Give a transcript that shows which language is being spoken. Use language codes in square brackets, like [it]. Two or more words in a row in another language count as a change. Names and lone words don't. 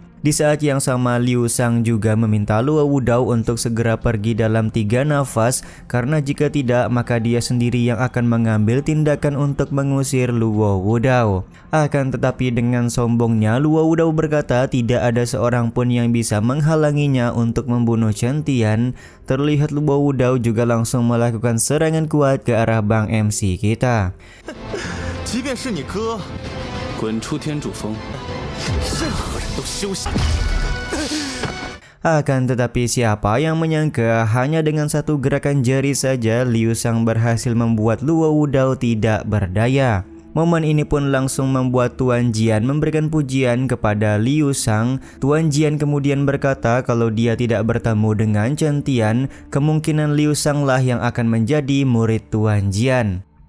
[id] Di saat yang sama Liu Shang juga meminta Luo Wudao untuk segera pergi dalam 3 nafas karena jika tidak maka dia sendiri yang akan mengambil tindakan untuk mengusir Luo Wudao. Akan tetapi dengan sombongnya Luo Wudao berkata tidak ada seorang pun yang bisa menghalanginya untuk membunuh Chen Tian. Terlihat Luo Wudao juga langsung melakukan serangan kuat ke arah Bang MC kita. [zh] 即便是你哥，滚出天主峰，任何人都休息。 [id] Akan tetapi siapa yang menyangka hanya dengan satu gerakan jari saja Liu Shang berhasil membuat Luo Wudao tidak berdaya. Momen ini pun langsung membuat Tuan Jian memberikan pujian kepada Liu Shang. Tuan Jian kemudian berkata kalau dia tidak bertemu dengan Chen Tian, kemungkinan Liu Shang lah yang akan menjadi murid Tuan Jian.